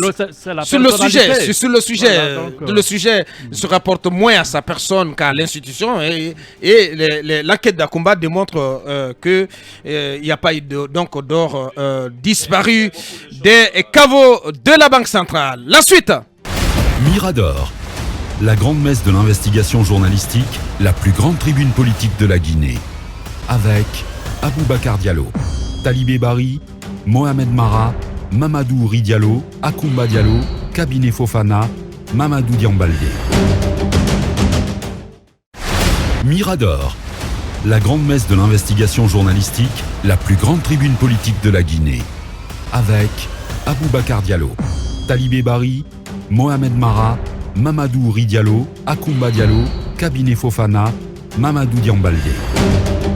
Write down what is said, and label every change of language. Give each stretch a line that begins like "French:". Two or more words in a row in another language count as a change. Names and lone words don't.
French: sur le sujet se rapporte moins à sa personne qu'à l'institution et l'enquête d'Akumba démontre que il n'y a pas eu d'or disparu des caveaux de la Banque centrale. La suite. Mirador, la grande messe de l'investigation journalistique, la plus grande tribune politique de la Guinée, avec Aboubacar Diallo, Talibé Bari, Mohamed Mara, Mamadou Ouri Diallo, Akumba Diallo, Kabinet Fofana, Mamadou Diambaldé. Mirador, la grande messe de l'investigation journalistique, la plus grande tribune politique de la Guinée, avec Aboubacar Diallo, Talibé Bari, Mohamed Mara, Mamadou Ouri Diallo, Akumba Diallo, Kabinet Fofana, Mamadou Diambaldé.